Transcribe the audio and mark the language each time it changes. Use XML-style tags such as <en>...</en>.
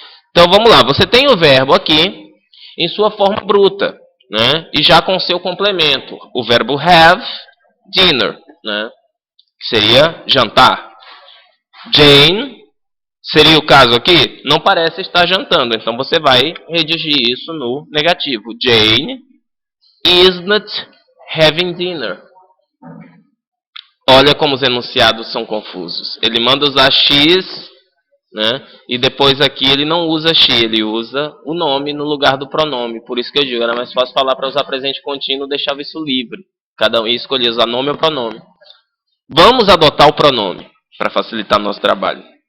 <pt>Então vamos lá, você tem o verbo aqui em sua forma bruta, né? E já com seu complemento, o verbo have, dinner, né? Que seria jantar. Jane, seria o caso aqui, não parece estar jantando, então você vai redigir isso no negativo.</pt> <en>Jane isn't having dinner.</en> <pt>Olha como os enunciados são confusos. Ele manda usar X, né? E depois aqui ele não usa she, ele usa o nome no lugar do pronome. Por isso que eu digo, era mais fácil falar para usar presente contínuo, deixava isso livre. Cada um escolhia usar nome ou pronome. Vamos adotar o pronome para facilitar nosso trabalho.</pt>